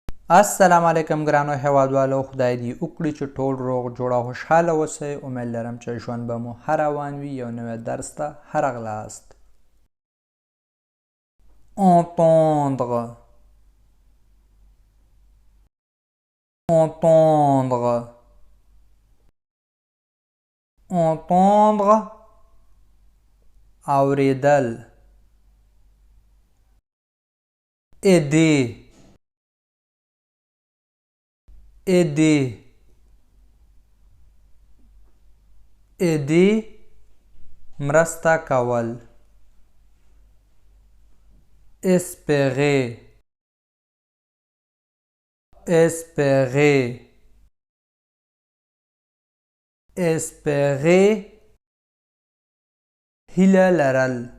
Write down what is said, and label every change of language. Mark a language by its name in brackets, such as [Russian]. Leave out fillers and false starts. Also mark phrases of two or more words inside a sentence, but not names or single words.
[Arabic] السلام علیکم [Pashto] ګرانو هیوادوالو، خدای دې وکړي چې ټول روغ جوړ او خوشحاله اوسئ. امید لرم چې ژوند به مو ښه روان وي. یو نوی درس ته ښه راغلاست. [French] entendre entendre entendre اوریدل. aider aider aider مرسته کول. espérer espérer espérer هیله لرل.